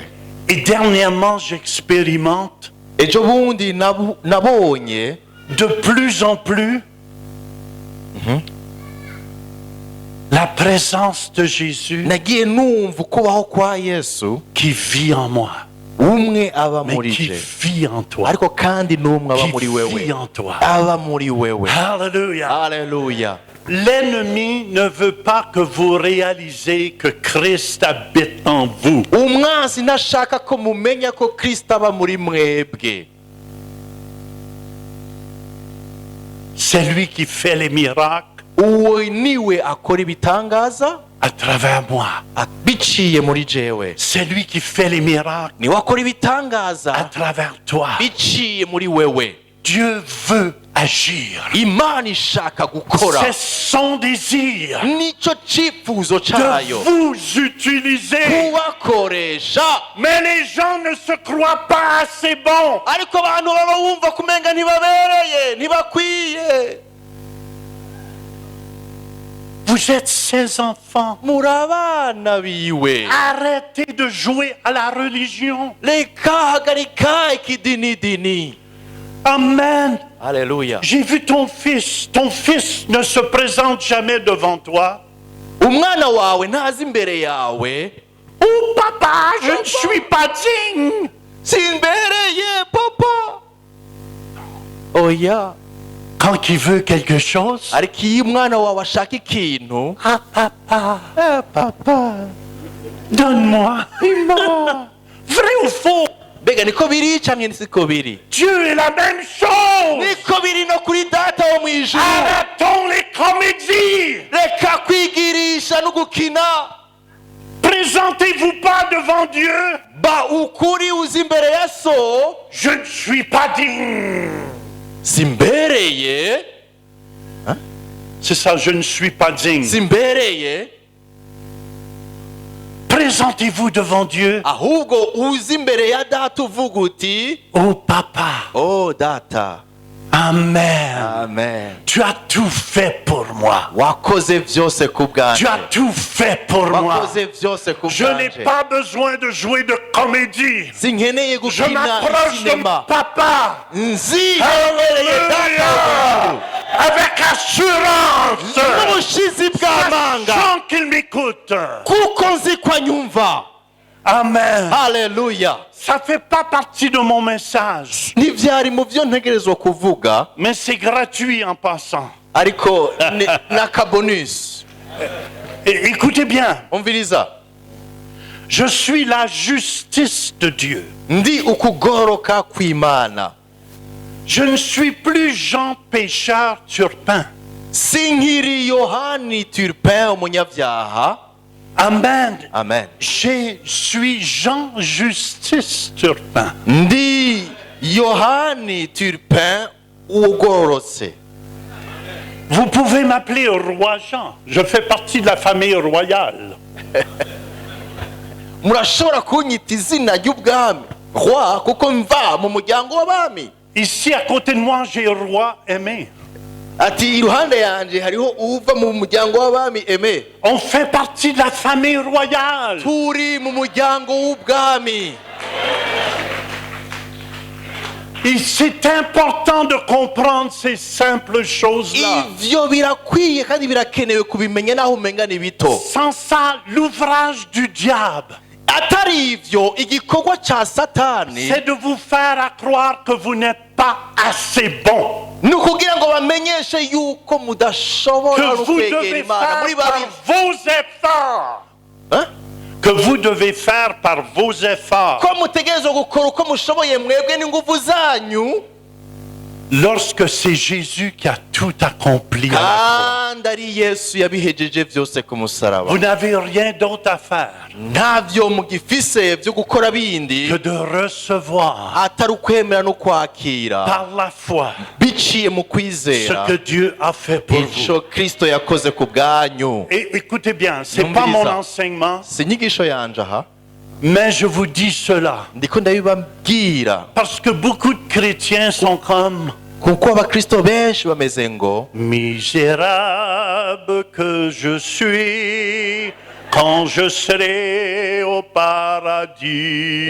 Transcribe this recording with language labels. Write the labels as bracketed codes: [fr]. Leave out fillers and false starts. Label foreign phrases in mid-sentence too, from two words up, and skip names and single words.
[fr] Et dernièrement, j'expérimente [rn] ejo bundi nabonye [fr] de plus en plus la présence de Jésus [rn] nagiye numva ukubaho kwa Yesu [fr] qui vit en moi, [rn] umwe aba [fr] mais [rn] muri [fr] qui je, vit en toi. [rn] ariko kandi n'umwe aba [fr] Qui [rn] muri [fr] vit [rn] wewe, [fr] en toi. [rn] aba muri wewe. [fr] Alléluia. [rn] Haleluya. [fr] L'ennemi ne veut pas que vous réalisez que Christ habite en vous. [rn] umwanzi ntashaka ko mumenya ko Kristo aba muri mwebwe. [fr] C'est lui qui fait les miracles [rn] uwo niwe akora ibitangaza [fr] à travers moi. [rn] biciye muri jewe. [fr] C'est lui qui fait les miracles [rn] niwe akora [fr] à [rn] ibitangaza [fr] travers toi. [rn] biciye muri wewe. [fr] Dieu veut agir. [rn] Imana ishaka gukora. [fr] C'est son désir [rn] nicyo cyifuzo [fr] de [rn] cyayo [fr] vous utiliser. [rn] kubakoresha. [fr] Mais les gens ne se croient pas assez bons. [rn] ariko abantu baba bumva kumenga ntibabereye ntibakwiye. [fr] Vous êtes ses enfants. [rn] muri abana biwe. [fr] Arrêtez de jouer à la religion. [rn] reka hagarika ikidinidini. [fr] Amen. [rn] Haleluya. [fr] J'ai vu ton fils. Ton fils ne se présente jamais devant toi. [rn] umwana wawe ntazi imbere yawe. [fr] Oh papa, je ne suis pas digne. [rn] simbereye papa. oya. [fr] Quand il veut quelque chose, [rn] ariko iyo umwana wawe ashaka ikintu. [fr] ah papa, papa. donne-moi. Vrai ou faux? [rn] mbega niko biri cyangwa siko biri? [fr] Dieu est la même chose. [rn] niko biri no kuri data wo mu ijuru. [fr] Arrêtons les comédies. [rn] reka kwigirisha no gukina. [fr] Présentez-vous pas devant Dieu. [rn] ba ukuri uzi imbere ya so. [fr] Je ne suis pas digne. [rn] simbereye. [fr] C'est ça, je ne suis pas digne. [rn] simbereye. [fr] Présentez-vous devant Dieu. [rn] ahubwo uzi imbere ya data uvuga uti. [fr] Oh papa. [rn] oh data. [fr] Amen. [rn] amen. [fr] Tu as tout fait pour moi. [rn] wakoze byose ku [fr] Tu [rn] bwanjye. [fr] as tout fait pour moi. [rn] wakoze byose ku [fr] Je n'ai [rn] bwanjye. [fr] pas besoin de jouer de comédie. [rn] sinkeneye [fr] Je [rn] gukina [fr] m'approche de [rn] sinema. [fr] papa [rn] nzi hemereye data [fr] Alléluia. Avec assurance. [rn] n'ubushizi bw'amanga [fr] Sachant qu'il m'écoute. [rn] kuko nzi ko anyumva. [fr] Amen. [rn] haleluya. [fr] Ça ne fait pas partie de mon message, [rn] ntibyari mu byo ntegerezwa kuvuga, [fr] mais c'est gratuit en passant. [rn] ariko n'akabonus. [fr] Écoutez bien, [rn] umviriza. [fr] je suis la justice de Dieu. [rn] ndi ukugoroka kw'Imana. [fr] Je ne suis plus Jean pécheur turpin. [rn] sinkiri Yohani Turpin umunyabyaha. [fr] Amen. [rn] amen. [fr] Je suis Jean Justice Turpin. ndi Yohani Turpin ugororotse. Vous pouvez m'appeler Roi Jean. Je fais partie de la famille royale. [rn] murashobora kunyita izina ry'ubwami roi kuko mva mu muryango w'abami. [fr] Ici, à côté de moi, j'ai Roi Aimé. [rn] ati iruhande yanje hariho uva mu muryango w'abami Aimé. [fr] On fait partie de la famille royale. [rn] turi mu muryango w'ubwami. [fr] Et c'est important de comprendre ces simples choses-là. [rn] ivyo birakwiye kandi birakenewe kubimenya naho umenga ni bito. [fr] Sans ça, l'ouvrage du diable, [rn] atari ivyo igikorwa ca satani [fr] c'est de vous faire à croire que vous n'êtes pas assez bon. [rn] ni ukugira ngo bamenyeshe yuko mudashobora [fr] que vous [rn] kwegera [fr] devez [rn] imana [fr] faire [rn] muri [fr] par [rn] babiri. [fr] vos efforts. Hein? Que vous devez faire par vos efforts. [rn] Ko mutegerezwa gukora uko mushoboye mwebwe n'ingufu zanyu, [fr] Lorsque c'est Jésus qui a tout accompli à la croix. [rn] kandi ari Yesu yabihejeje byose ku musaraba. [fr] Vous n'avez rien d'autre à faire [rn] Ntavyo mugifise byo gukora bindi [fr] que de recevoir [rn] atari ukwemera no kwakira [fr] par la foi [rn] biciye mu [fr] ce [rn] kwizera [fr] que Dieu a fait pour vous. [rn] ico Kristo yakoze ku bwanyu. [fr] Et écoutez bien, c'est Non, pas mais mon ça. enseignement, [rn] Si inyigisho yanje aha, [fr] mais je vous dis cela [rn] ndiko ndabibabwira [fr] parce que beaucoup de chrétiens sont comme [rn] kuko abakristo benshi bameze ngo [fr] misérable que je suis quand je serai au paradis.